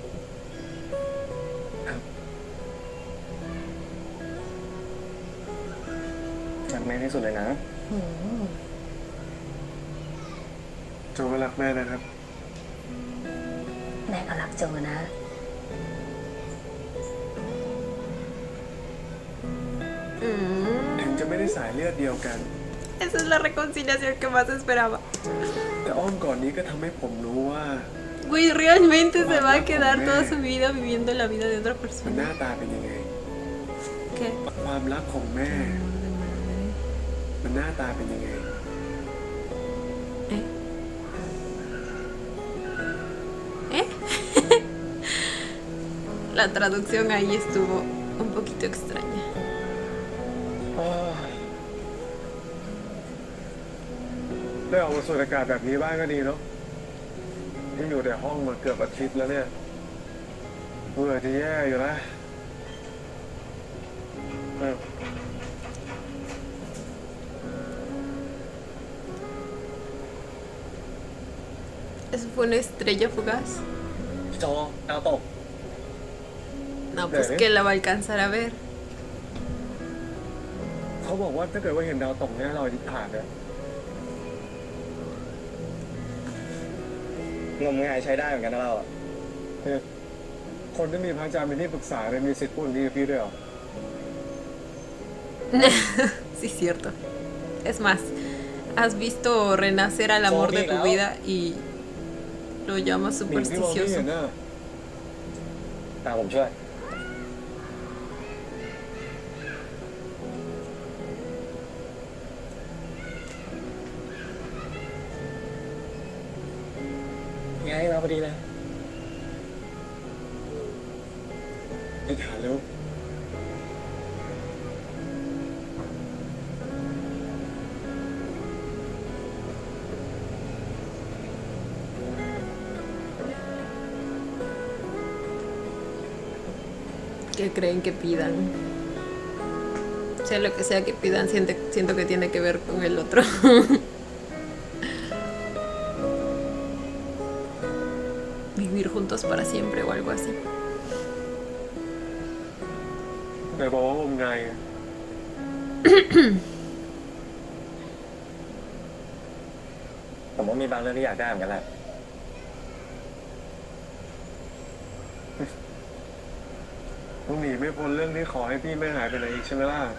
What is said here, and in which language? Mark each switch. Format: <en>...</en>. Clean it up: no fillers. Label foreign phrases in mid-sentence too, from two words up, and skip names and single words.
<th>รักแม่ที่สุดเลยนะ หืม โจก็รักแม่นะครับ แม่ก็รักโจนะ ถึงจะไม่ได้สายเลือดเดียวกัน</th> <es>Esa es la reconciliación que más esperaba.</es> <th>แต่อ้อมก่อนนี้ก็ทำให้ผมรู้ว่า</th> <es>Güey, realmente se va a quedar toda su vida viviendo la vida de otra</es> <th>มันห</th> <es>persona.</es> <th>น้าตาเป็นยังไง</th> <es>¿Qué?</es> <th>ความรักของแม่ มันหน้าตาเป็นยังไง</th> <es>¿Eh? ¿Eh? La traducción ahí estuvo un poquito extraña.</es> <th>ได้ออกมาสูดอากาศแบบนี้บ้างก็ดีเนาะที่อยู่แต่ห้องมาเกือบอาทิตย์แล้วเนี่ยเบื่อจะแย่อยู่แล้ว</th> <es>¿Eso fue una estrella fugaz?</es> <th>โจดาวตก</th> <es>No, pues que la va a alcanzar a ver.</es> <th>เขาบอกว่าถ้าเกิดว่าเห็นดาวตกเนี่ยเราอธิษฐานเนี่ย งมงายใช้ได้เหมือนกันนะเราอะ เนี่ยคนที่มีพระอาจารย์เป็นที่ปรึกษาเนี่ยมีสิทธิ์พูดอย่างนี้กับพี่ด้วยเหรอ</th> <es>Sí, cierto. Es más, has visto renacer al amor de tu vida y lo llamas</es> <th>หนิงที่มองไม่เห็น</th> <es>supersticioso.</es> <th>น่ะ ตามผมช่วย ไงมาพอดีเลย อธิษฐานแล้ว</th> <es>¿Qué creen que pidan? Sea lo que sea que pidan, siento que tiene que ver con el otro. Vivir juntos para siempre o algo así.</es> <th>แต่บอกว่างมงายไง ผผมก็มีบางเรื่องที่อยากได้เหมือนกันแหละ ต้องหนีไม่พ้นเรื่องที่ขอให้พี่ไม่หายไปไหนอีกใช่ไหมล่ะ</th>